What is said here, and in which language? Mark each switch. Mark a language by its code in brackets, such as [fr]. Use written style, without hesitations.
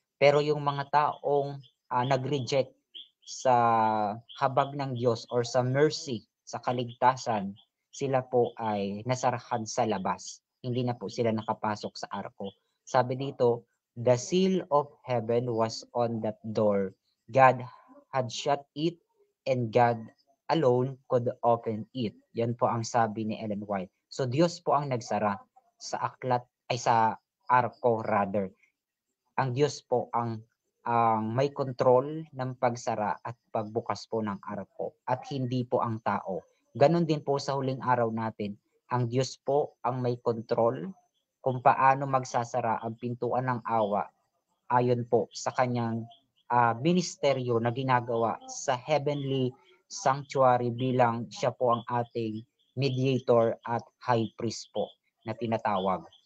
[tl] Pero yung mga taong nag-reject sa habag ng Diyos or sa mercy, sa kaligtasan, sila po ay nasarahan sa labas. Hindi na po sila nakapasok sa arko. Sabi dito, [en] the seal of heaven was on that door. God had shut it and God alone could open it. [tl] Yan po ang sabi ni Ellen White. So Diyos po ang nagsara sa aklat ay sa arko rather. Ang Diyos po ang may kontrol ng pagsara at pagbukas po ng arko at hindi po ang tao. Ganon din po sa huling araw natin. Ang Diyos po ang may control kung paano magsasara ang pintuan ng awa ayon po sa kanyang ministeryo na ginagawa sa heavenly sanctuary bilang siya po ang ating mediator at high priest po na tinatawag.